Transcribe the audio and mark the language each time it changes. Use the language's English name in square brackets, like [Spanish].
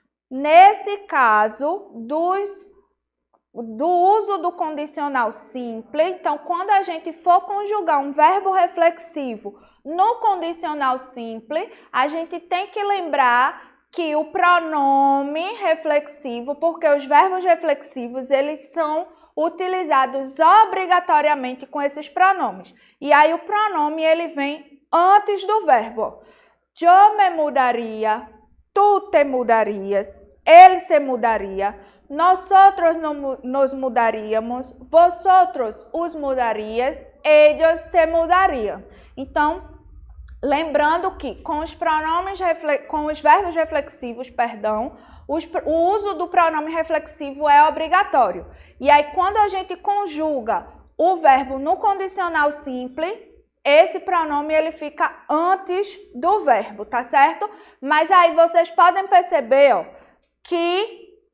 [Portuguese] Nesse caso, do uso do condicional simples, então, quando a gente for conjugar um verbo reflexivo no condicional simples, a gente tem que lembrar que o pronome reflexivo, porque os verbos reflexivos, eles são utilizados obrigatoriamente com esses pronomes. E aí o pronome, ele vem antes do verbo. [Spanish] Yo me mudaría, tú te mudarías, él se mudaría, nosotros nos mudaríamos, vosotros os mudarías, ellos se mudariam. [Portuguese] Então, lembrando que com os verbos reflexivos, o uso do pronome reflexivo é obrigatório. E aí, quando a gente conjuga o verbo no condicional simples, esse pronome ele fica antes do verbo, tá certo? Mas aí vocês podem perceber, ó, que